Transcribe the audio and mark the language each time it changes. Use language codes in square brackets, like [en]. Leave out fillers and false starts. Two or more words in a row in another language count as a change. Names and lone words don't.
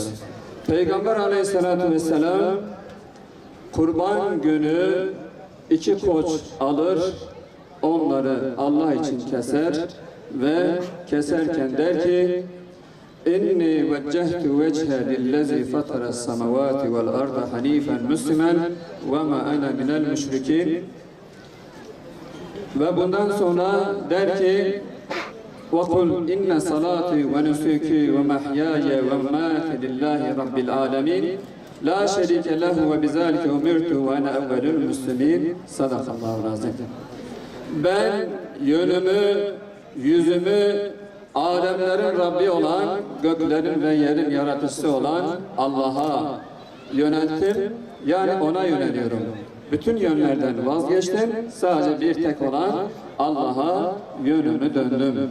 [tr] Peygamber [ar] عليه الصلاة والسلام [tr] Kurban günü 2 koç alır, onları Allah için keser ve keserken der ki [ar] إني وجهت وجهي للذي فطر السماوات والأرض حنيفا مسلما وما أنا من المشركين. [tr] Ve bundan sonra der ki [ar] وَقُلْ اِنَّ صَلَاتِي وَنُسُكِي وَمَحْيَايَ وَمَمَاتِي لِلّٰهِ رَبِّ الْعَالَمِينَ لَا شَرِيكَ لَهُ وَبِذَٰلِكَ اُمِرْتُ وَاَنَا اَوَّلُ الْمُسْلِمِينَ صدق الله العظيم. [tr] Ben yönümü, yüzümü alemlerin Rabbi olan, göklerin ve yerin yaratıcısı olan Allah'a yönelttim. Yani ona yöneliyorum. Bütün yönlerden vazgeçtim. Sadece bir tek olan Allah'a yönümü döndüm.